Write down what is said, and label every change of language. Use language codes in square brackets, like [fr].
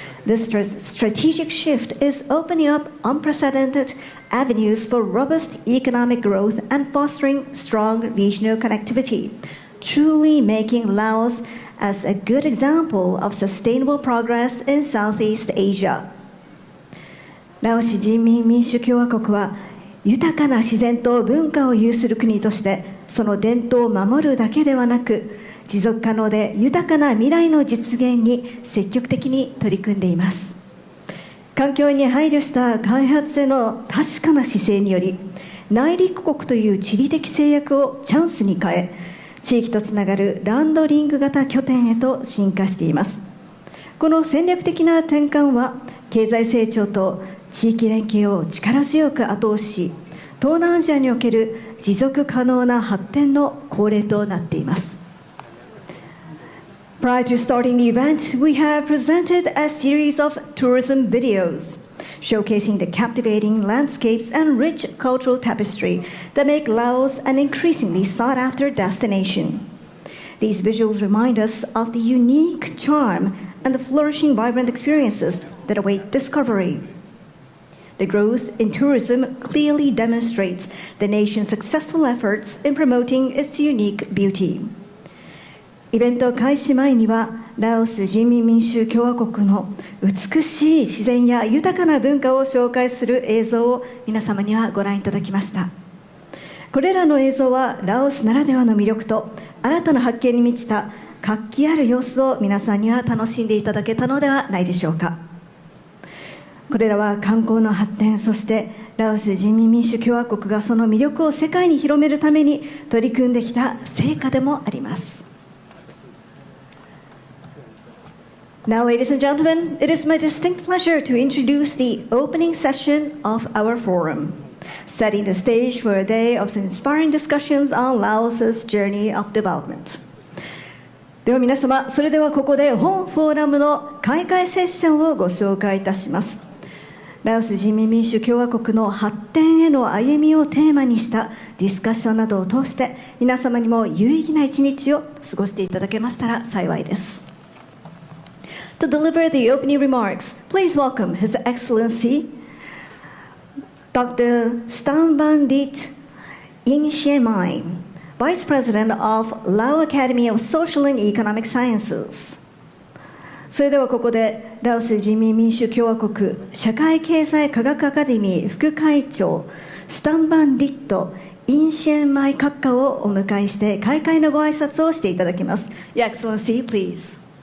[en] This strategic shift is opening up unprecedented avenues for robust economic growth and fostering strong regional connectivity, truly making Laos as a good example of sustainable progress in Southeast Asia. [ja] ラオス人民民主共和国は豊かな自然と文化を有する国としてその伝統を守るだけではなく持続可能で豊かな未来の実現に積極的に取り組んでいます。環境に配慮した開発への確かな姿勢により内陸国という地理的制約をチャンスに変え地域とつながるランドリング型拠点へと進化しています。この戦略的な転換は経済成長と地域連携を力強く後押しし東南アジアにおける持続可能な発展の恒例となっています。 [en] Prior to starting the event, we have presented a series of tourism videos showcasing the captivating landscapes and rich cultural tapestry that make Laos an increasingly sought-after destination. These visuals remind us of the unique charm and the flourishing, vibrant experiences that await discovery. The growth in tourism clearly demonstrates the nation's successful efforts in promoting its unique beauty. [ja] イベント開始前にはラオス人民民主共和国の美しい自然や豊かな文化を紹介する映像を皆様にはご覧いただきました。これらの映像はラオスならではの魅力と新たな発見に満ちた活気ある様子を皆さんには楽しんでいただけたのではないでしょうか。これらは観光の発展、そしてラオス人民民主共和国がその魅力を世界に広めるために取り組んできた成果でもあります。 [en] Now, ladies and gentlemen, it is my distinct pleasure to introduce the opening session of our forum, setting the stage for a day of inspiring discussions on Laos's journey of development. [ja] では皆様、それではここで本フォーラムの開会セッションをご紹介いたします。ラオス人民民主共和国の発展への歩みをテーマにしたディスカッションなどを通して皆様にも有意義な一日を過ごしていただけましたら幸いです。 [en] To deliver the opening remarks, please welcome His Excellency Dr. Stanbandit Inshemai, Vice President of Lao Academy of Social and Economic Sciences. [ja] それではここでラオス人民民主共和国社会経済科学アカデミー副会長スタンバンディット・インシェンマイ閣下をお迎えして開会のご挨拶をしていただきます。 [en] Your Excellency, please.